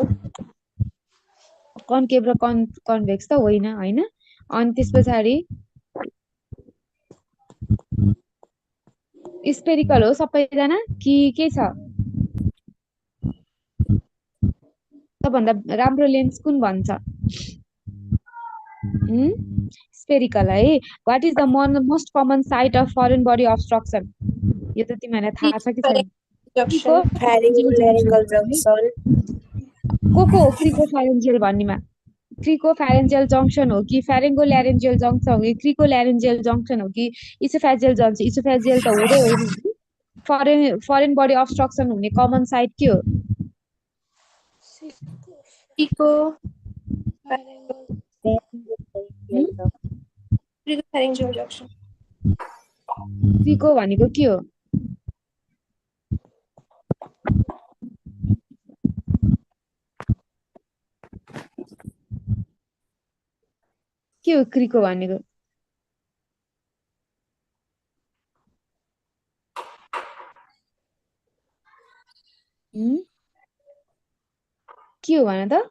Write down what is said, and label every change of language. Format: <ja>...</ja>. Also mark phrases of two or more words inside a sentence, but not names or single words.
<ne>कन्केभ र कन्भेक्स त होइन होइन अनि त्यस पछाडि स्पेरिकल हो सबैजना कि के छ सबभन्दा राम्रो लेन्स कुन भन्छ स्पेरिकल है</ne> <en>what is the most common site of foreign body obstruction</en> <ne>यो त तिमीहरूलाई थाहा छ कि छैन?</ne> <en>Junction. Pharyngeal junction.</en> <ne>को हो क्रिकोफ्यारेन्जियल भन्नेमा?</ne> <en>cricopharyngeal junction</en> <ne>हो कि</ne> <en>pharyngolaryngeal junction</en> <ne>हो कि</ne> <en>cricolaryngeal junction</en> <ne>हो कि</ne> <en>esophageal junction?</en> <ne>इसोफेजियल त हुँदै होइन नि।</ne> <en>foreign body obstruction</en> <ne>हुने</ne> <en>common site</en> <ne>के हो? Pico.</ne> <en>Pharyngeal Pharyngeal junction.</en> <ne>क्रिको भनेको के हो? के हो क्रिको भनेको? के हो भन त?</ne>